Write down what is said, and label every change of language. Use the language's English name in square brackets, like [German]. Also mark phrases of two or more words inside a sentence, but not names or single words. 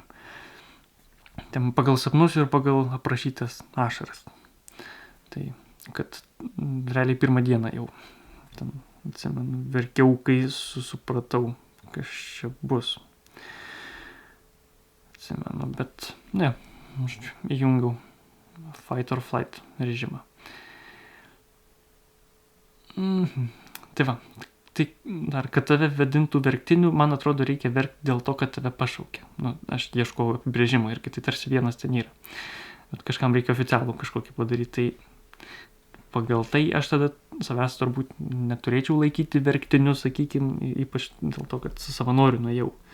[Lithuanian] Ten pagal sapnus ir pagal aprašytas ašaras. Tai, kad realiai 1 dieną jau ten, atsimenu, verkiau, kai supratau, kas čia bus. Atsimenu, bet ne, įjungiau [English] fight or flight [Lithuanian] režimą. Tai va, tai dar, kad tave vedintų verktiniu, man atrodo, reikia verkti dėl to, kad tave pašaukė. Aš ieškau apibrėžimo ir tai tarsi vienas ten yra. Bet kažkam reikia oficialų kažkokį padaryti. Tai pagal tai aš tada savęs turbūt neturėčiau laikyti verktiniu, sakykime, ypač dėl to, kad su savanoriu nuėjau.